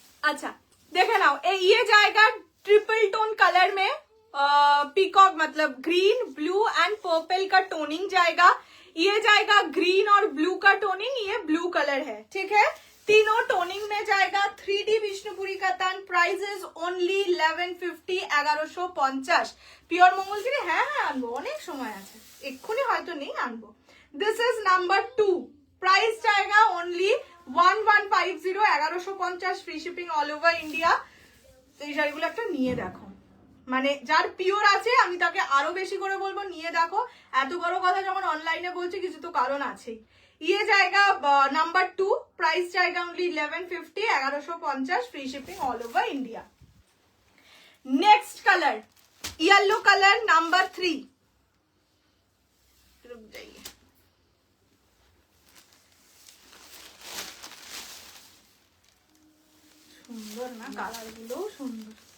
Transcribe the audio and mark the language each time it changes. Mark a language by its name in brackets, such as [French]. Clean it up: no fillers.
[Hindi] अच्छा देखे नाओ ये जाएगा ट्रिपल टोन कलर में, पीकॉक मतलब ग्रीन ब्लू एंड पर्पल का टोनिंग जाएगा। ये जाएगा ग्रीन और ब्लू का टोनिंग, ये ब्लू कलर है, ठीक है। तीनों टोनिंग में जाएगा। [Bangla] 3D বিষ্ণুপুরি কাতান, প্রাইস ओनली 1150, 1150। পিওর মঙ্গলগিরি, হ্যাঁ হ্যাঁ আনবো, অনেক সময় আছে, এক্ষুনি হয়তো নেই, আনবো। [English] This is number 2, price जाएगा only 1150, 1150, free shipping all over India. [Bangla] এই শাড়িগুলো একটা নিয়ে দেখো, মানে যার পিওর আছে আমি তাকে আরো বেশি করে বলবো নিয়ে দেখো। এত বড় কথা যখন অনলাইনে বলছি কিছু তো কারণ আছেই। [Hindi] ये जाएगा नंबर 2, प्राइस जाएगा only 1150, 1150, free shipping all over India. Next colour yellow colour number 3, रुक जाइए, [Bangla] সুন্দর না কালার গুলো, সুন্দর।